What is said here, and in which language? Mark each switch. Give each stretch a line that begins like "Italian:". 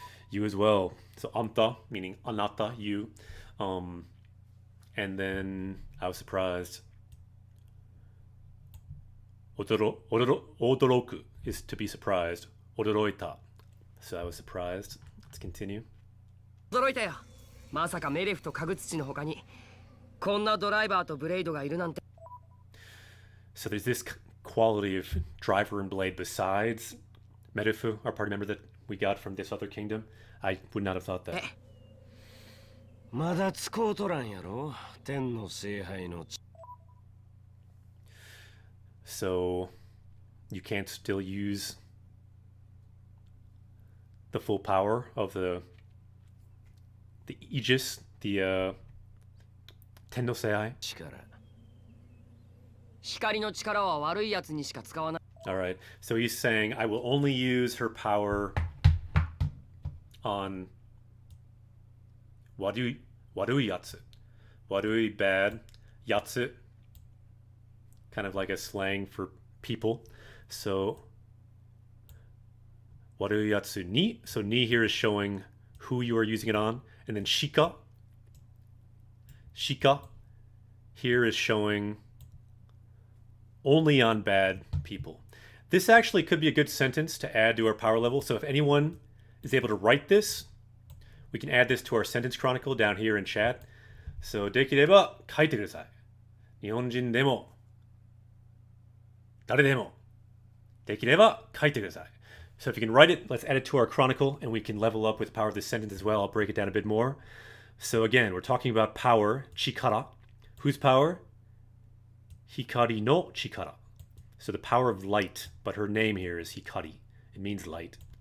English: You as well. So anta, meaning anata, you. And then I was surprised. Odoroku is to be surprised. Odoroita. So I was surprised. Let's continue.
Japanese: 驚いたよ。まさかメレフとカグツチの他にこんなドライバーとブレイドがいるなんて。
English: So there's this quality of driver and blade besides Merefu, our party member that we got from this other kingdom. I would not have thought that.
Japanese: まだ使うとらんやろ。天の聖杯の。
English: So you can't still use the full power of the Aegis, the Ten no Seihai.
Japanese: 光の力は悪いやつにしか使わない。
English: All right. So he's saying I will only use her power on Warui Yatsu. Warui bad, Yatsu kind of like a slang for people. So Warui Yatsu ni. So ni here is showing who you are using it on. And then Shika. Shika here is showing only on bad people. This actually could be a good sentence to add to our power level. So if anyone is able to write this, we can add this to our sentence chronicle down here in chat.
Japanese: So できれば書いてください。日本人でも誰でもできれば書いてください。
English: So if you can write it, let's add it to our chronicle, and we can level up with the power of this sentence as well. I'll break it down a bit more. So again, we're talking about power, chikara. Whose power? Hikari no chikara. So the power of light, but her name here is Hikari. It means light.